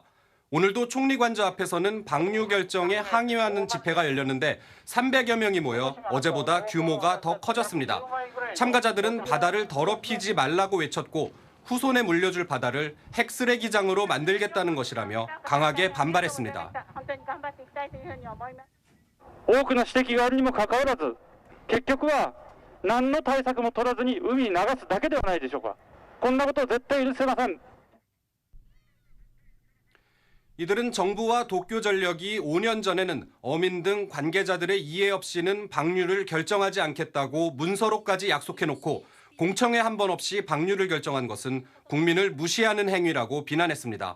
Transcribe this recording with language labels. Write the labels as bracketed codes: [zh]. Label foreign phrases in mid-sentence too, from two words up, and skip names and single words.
[ko] 오늘도 총리관저 앞에서는 방류 결정에 항의하는 집회가 열렸는데 300여 명이 모여 어제보다 규모가 더 커졌습니다. 참가자들은 바다를 더럽히지 말라고 외쳤고 후손에 물려줄 바다를 핵쓰레기장으로 만들겠다는 것이라며 강하게 반발했습니다. [ja] 多くの指摘があるにもかかわらず、結局は何の対策も取らずに海に流すだけではないでしょうか。こんなことを絶対許せません。 [ko] 이들은 정부와 도쿄전력이 5년 전에는 어민 등 관계자들의 이해 없이는 방류를 결정하지 않겠다고 문서로까지 약속해놓고 공청회 한 번 없이 방류를 결정한 것은 국민을 무시하는 행위라고 비난했습니다.